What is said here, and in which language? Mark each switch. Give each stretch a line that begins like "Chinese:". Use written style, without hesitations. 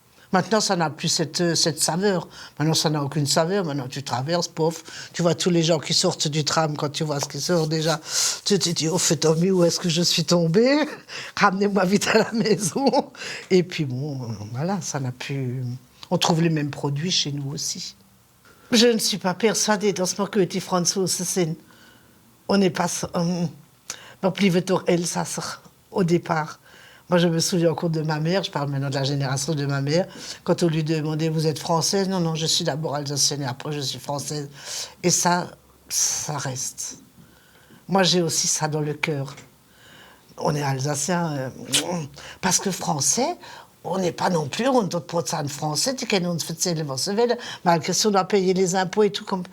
French: Maintenant, ça n'a plus cette saveur. Maintenant, ça n'a aucune saveur. Maintenant, tu traverses, pauvre. Tu vois tous les gens qui sortent du tram quand tu vois ce qui sort déjà. Tu te dis, oh, fais Tommy, où est-ce que je suis tombée? Ramenez-moi vite à la maison. Et puis, bon, voilà, ça n'a plus... On trouve les mêmes produits chez nous aussi. Je ne suis pas persuadée,
German: dass wir die Franzosen sind.
French: On n'est pas...
German: Wir blieben doch Elsasser,
French: au départ. Moi, je me souviens encore de ma mère, je parle maintenant de la génération de ma mère, quand on lui demandait « Vous êtes française ?» Non, non, je suis d'abord alsacienne et après je suis française. Et ça reste. Moi, j'ai aussi ça dans le cœur. On est alsacien, parce que français, on n'est pas non plus 100% français,
German: die können uns erzählen, was sie wollen,
French: malgré si on doit payer les impôts et tout.